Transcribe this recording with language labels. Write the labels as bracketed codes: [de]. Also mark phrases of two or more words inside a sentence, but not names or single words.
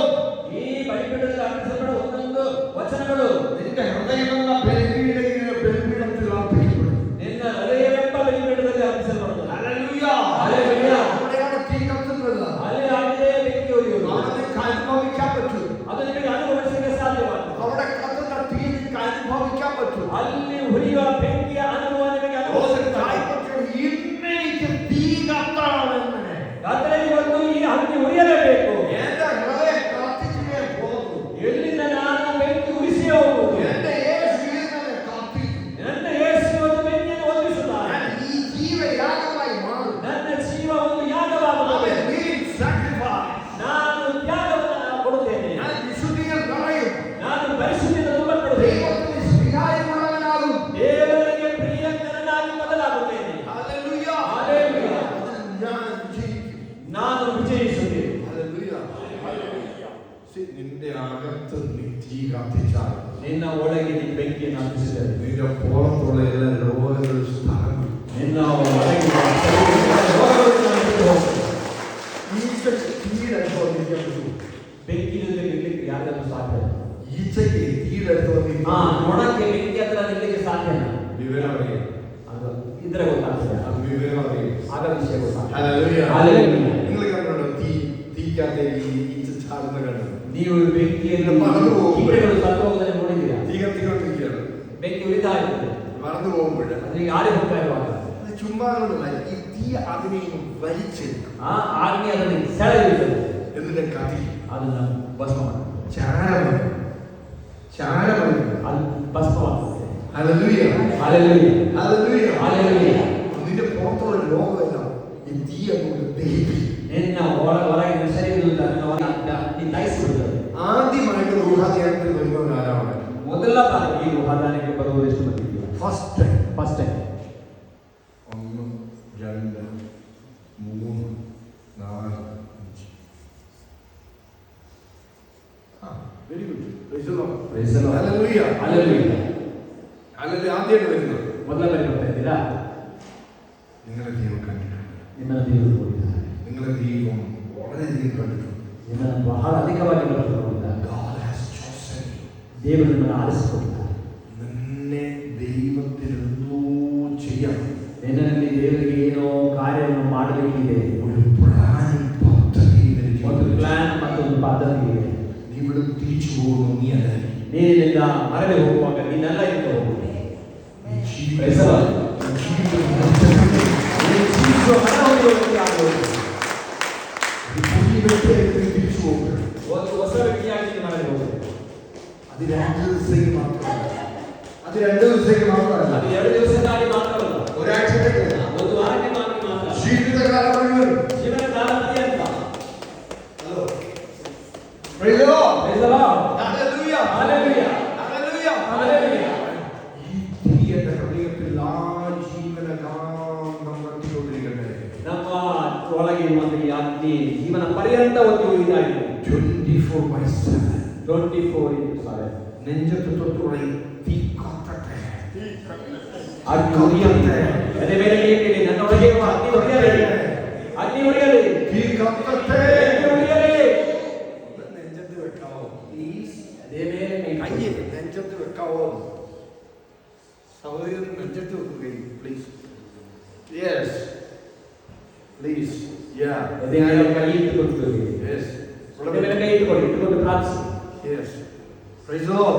[kn] ಈ ಬಲಿಪೀಠದಲ್ಲಿ ಅರ್ಪಿಸಲ್ಪಡುವ ಒಂದೊಂದು ವಚನಗಳು [ml] നിന്റെ ഹൃദയമെന്ന ബലിപീഠത്തിൽ അർപ്പിക്കപ്പെടും. [kn] ನಿನ್ನ ಹೃದಯವೆಂಬ ಬಲಿಪೀಠದಲ್ಲಿ ಅರ್ಪಿಸಲ್ಪಡುತ್ತದೆ. [ml] ഹല്ലേലൂയ. ഹല്ലേലൂയ. അവിടെയാണ് തീ കത്തുന്നത്. [kn] ಅಲ್ಲಿ ಆಗಿದೆ ಬೆಂಕಿ ಉರಿಯುವುದು. [ml] അവിടെ നിനക്ക് അനുഭവിക്കാൻ പറ്റും. [kn] ಅದು ನಿಮಗೆ ಅನುಭವಿಸಲಿಕ್ಕೆ ಸಾಧ್ಯವಾಗಿದೆ. [ml] അവിടെ കത്തുന്ന തീ നിനക്ക് അനുഭവിക്കാൻ പറ്റും. [kn] ಅಲ್ಲಿ ಉರಿಯುವ ಬೆಂಕಿಯ ಅನುಭವ ನಿಮಗೆ [ml] ഇന്നെനിക്ക് തീ കത്തണമെന്ന് [kn] ರಾತ್ರಿ ಬಂದು ಈ ಅಗ್ನಿ ಉರಿಯಲೇಬೇಕು. [ml] എന്റെ ഹൃദയം കത്തിച്ചേ പോകുന്നു. [kn] ಎಲ್ಲಿಂದ ನಾನು ಬೆಂಕಿ ಉರಿಸಿಯೇ ಹೋಗುವುದು. [ml] എന്റെ യേശു ഇങ്ങനെ കത്തിക്കും. [kn] ನನ್ನ ಯೇಸು ಒಂದು ಬೆಂಕಿಯನ್ನು ಹೊತ್ತಿಸುತ್ತಾನೆ. [ml] ഞാൻ ഈ ജീവയാഗമായി മാറും. [kn] ನನ್ನ ಜೀವ ಒಂದು ಯಾಗವಾಗುತ್ತದೆ. ನಾನು ತ್ಯಾಗವನ್ನು ಕೊಡುತ್ತೇನೆ. [ml] ഞാൻ വിശുദ്ധിയിൽ നിറയും. [kn] ನಾನು ಪರಿಶುದ್ಧತೆಯಿಂದ ತುಂಬಲ್ಪಡುತ್ತೇನೆ. [ml] ദൈവത്തിന് സ്വീകാര്യമുള്ളവനാകും. [kn] ದೇವರಿಗೆ ಪ್ರಿಯಕರನಾಗಿ ಬದಲಾಗುತ್ತೇನೆ. [ml] ഹല്ലേലൂയ. [kn] ಹಲ್ಲೆಲೂಯ. [ml] ഞാൻ വിജയിക്കും. [kn] ನಾನು ವಿಜಯಿಸುತ್ತೇನೆ. [ml] ഹല്ലേലൂയ. നിന്റെ അകത്ത് നീ തീ കത്തിച്ചാൽ, [kn] ನಿನ್ನ ಒಳಗೆ ನೀ ಬೆಂಕಿಯನ್ನು ಹತ್ತಿಸಿದರೆ [ml] നിന്റെ പുറത്തുള്ള എല്ലാ രോഗങ്ങളും സ്ഥലം [kn] ನಿನ್ನ ಒಳಗಿರುವ ರೋಗಗಳನ್ನು ಬಿಟ್ಟು ಹೋಗುತ್ತದೆ. [ml] ഈച്ചയ്ക്ക് തീരെടുത്ത് വന്നിരിക്കാൻ പറ്റുമോ? [kn] ಬೆಂಕಿ ಜೊತೆ ನಿಲ್ಲಕ್ಕೆ ಯಾರಿಗೂ ಸಾಧ್ಯ? [ml] ഈച്ചയ്ക്ക് തീരെടുത്ത് വന്നിരിക്കാൻ [kn] ನೊಣಕ್ಕೆ ಬೆಂಕಿ ಹತ್ರ ನಿಲ್ಲಕ್ಕೆ ಸಾಧ್ಯನಾ? [ml] വിവരം അറിയാം. [kn] ಅದು ಇದ್ರೆ ಗೊತ್ತಾಗ್ತದೆ. [ml] അത് വിവരം അറിയാം. [kn] ಆಗ ವಿಷಯ ಗೊತ್ತಾಗ್ತದೆ. [ml] ഹല്ലേലൂയ. ഹല്ലേലൂയ. നിങ്ങൾ കണ്ടോ തീക്കകത്തേക്ക് ഈച്ച ചാടുന്ന കണ്ടു? [kn] ನೀವು ಬೆಂಕಿಯನ್ನು ಕೀಟಗಳು ಸತ್ತು ಹೋಗುವುದನ್ನು ನೋಡಿದ್ದೀರಾ? [ml] തീ കത്തിക്കൊണ്ടിരിക്കുകയാണ്. [kn] ಬೆಂಕಿ ಉರಿತಾ ಇರ್ತದೆ. [ml] മറന്നു പോകുമ്പോൾ [kn] ಅದಕ್ಕೆ ಆರಿ ಹೋಗ್ತಾ ಇರುವಾಗ [ml] ചുമ്മാ ഈ തീ അതിനെ വലിച്ചെടുക്കും. [kn] ಆ ಆಜ್ಞೆ ಅದನ್ನು ಸೆಳೆಯುತ್ತದೆ. [ml] എന്നിട്ട് കത്തി [kn] ಅದನ್ನು ಭಸ್ಮವಾಗುತ್ತದೆ. [ml] ചാരമണി [kn] ಅದು ಭಸ್ಮವಾಗುತ್ತದೆ. [ml] ഹല്ലേലൂയ [kn] ಹಲ್ಲೆಲೂಯಾ [ml] ഹല്ലേലൂയ [kn] ಹಲ್ಲೆಲೂಯಾ. [ml] നിന്റെ പുറത്തുള്ള ലോകമെല്ലാം ഈ തീ അങ്ങോട്ട് ദഹിപ്പിക്കും. [kn] ನಿನ್ನ ಹೊರಗಿನ ಶರೀರದಿಂದ ನೀನು ದಹಿಸಿಬಿಡುತ್ತದೆ. [ml] ആദ്യമായിട്ട് ഗൃഹാധ്യാനത്തിൽ വരുന്നവർ ആരാണ്? [kn] ಮೊದಲ ಬಾರಿ ಈ ಗೃಹದಾನಕ್ಕೆ ಬರುವುದು ಎಷ್ಟು ಮಂದಿ ಇದ್ದೀರಾ? [en] first time. 1 time. 1 2 3 4 5. Very good. Praise the Lord. Praise the Lord. [ml] ഹല്ലേലൂയ [kn] ಹಲ್ಲೆಲೂಯಾ. [ml] ഹല്ലേലൂയ. ആദ്യമായിട്ട് വരുന്നത് [kn] ಮೊದಲ ಬಾರಿ ಬರ್ತಾ ಇದ್ದೀರಾ? [ml] നിങ്ങളുടെ ദൈവം കണ്ടിട്ടുണ്ട്. [kn] ನಿಮ್ಮ ದೇವರು ನೋಡಿದ್ದಾರೆ. [ml] നിങ്ങളുടെ ദൈവം വളരെയധികം കണ്ടിട്ടുണ്ട്. [kn] ನಿಮ್ಮನ್ನು ಬಹಳ ಅಧಿಕವಾಗಿ ನೋಡಿದ್ದಾರೆ. [en] God has chosen you. [kn] ದೇವರು ನಿಮ್ಮನ್ನು ಆರಿಸಿಕೊಂಡಿದ್ದಾರೆ. [ml] നിന്നെ ദൈവത്തിൽ എന്തോ ചെയ്യണം. [kn] ನಿನ್ನಲ್ಲಿ ದೇವರಿಗೆ ಏನೋ ಕಾರ್ಯವನ್ನು ಮಾಡಬೇಕಿದೆ. [ml] ഒരു പ്ലാൻ പദ്ധതി [kn] ಒಂದು ಪ್ಲಾನ್ ಮತ್ತು ಒಂದು ಪದ್ಧತಿ ಇದೆ. [ml] ഇവിടെ തിരിച്ചു പോകുന്നു. നീ അല്ല. [kn] ನೀನಿಂದ ಮರಳಿ ಹೋಗುವಾಗ ನೀನೆಲ್ಲ ಇಟ್ಟು ಹೋಗುವುದು. ಒಂದು ಹೊಸ ವ್ಯಕ್ತಿಯಾಗಿ ಮರಳಿ ಹೋಗುವುದು. [ml] അത് 2 ദിവസത്തേക്ക് മാത്രമല്ല. അത് 2 ദിവസത്തേക്ക് മാത്രമല്ല. [kn] ಅದು 2 ದಿವಸಕ್ಕಾಗಿ ಮಾತ್ರವಲ್ಲ. [ml] ഒരാഴ്ചത്തേക്ക്. [kn] ಒಂದು ವಾರಕ್ಕೆ ಮಾತ್ರ. [ml] ജീവിതകാലം മുഴുവൻ. [kn] ಜೀವನಕಾಲ ಪರ್ಯಂತ. [en] Hello. Praise the Lord. Praise the Lord. [ml] ഹല്ലേലൂയ. [kn] ಹಲ್ಲೆಲೂಯಾ. [ml] ഹല്ലേലൂയ. [kn] ಹಲ್ಲೆಲೂಯಾ. [ml] ഈ തീയുടെ ഹൃദയത്തിൽ ആജീവനകാലം കത്തിക്കൊണ്ടിരിക്കട്ടെ. [kn] ನಮ್ಮ ಒಳಗೆ ಇರುವಂತ ಈ ಅಗ್ನಿ ಜೀವನ ಪರ್ಯಂತ ಒಂದು ಇದಾಗಿದೆ. 24/7. 24/7. [ml] നെഞ്ചത്ത് തൊട്ടുള്ള ഈ തീ കത്തട്ടെ. [kn] ಅಗ್ನಿ ಉರಿಯಲಿ. ಅದೇ ಮೇಲೆ ಏನಿದೆ ನನ್ನ ಒಳಗೆ ಇರುವ ಅಗ್ನಿ ಉರಿಯಲಿ. ಅಗ್ನಿ ಉರಿಯಲಿ. [ml] തീ കത്തട്ടെ. [kn] ಅಗ್ನಿ ಉರಿಯಲಿ. [ml] നെഞ്ചത്ത് വെക്കാവോ പ്ലീസ്? [kn] ಅದೇ ಮೇಲೆ [ml] കൈ നെഞ്ചത്ത് വെക്കാവോ? സഹോദരൻ നെഞ്ചത്ത് വെക്കുകയും പ്ലീസ്. [en] Yes please. Ya [kn] ಅದೇ ಮೇಲೆ ಕೈ ಇಟ್ಟುಕೊಳ್ಳಿ. [ml] യെസ് [kn] ಅದೇ ಮೇಲೆ ಕೈ ಇಟ್ಟುಕೊಂಡು ಪ್ರಾರ್ಥಿಸಿ. [en] Yes. Praise the Lord.